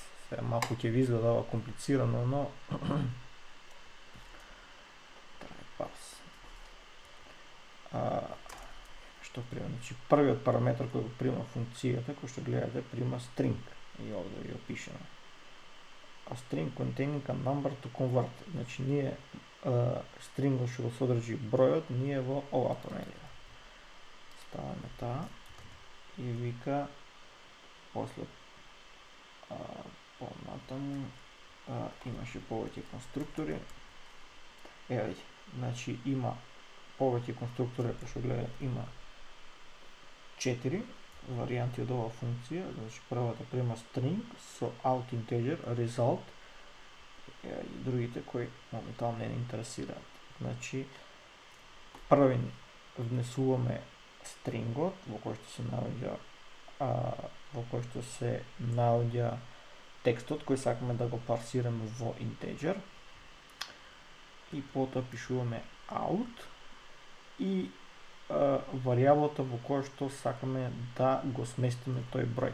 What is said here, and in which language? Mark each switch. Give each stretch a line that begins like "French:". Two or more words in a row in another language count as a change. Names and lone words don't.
Macedonian: Сега малку ќе ви изгледа комплицирано, но
English: try parse.
Macedonian: Што прима? Значи, првиот параметар кој го прима функцијата, кој што гледате, прима string. И овде ви опишеме.
English: A string containing a number to convert.
Macedonian: Значи, ние стрингот што го содржи бројот, ние во ова променливо. Ставаме таа и вика после понатаму имаше повеќе конструктори. Еве, значи има повеќе конструктори, како што гледате, има 4 варијанти од оваа функција. Значи, првата прима string со
English: out integer result
Macedonian: и другите кои моментално не интересираат. Значи, први внесуваме стрингот во кој што се наоѓа текстот кој сакаме да го парсираме во integer и потоа пишуваме out и варијаблата во која што сакаме да го сместиме тој број.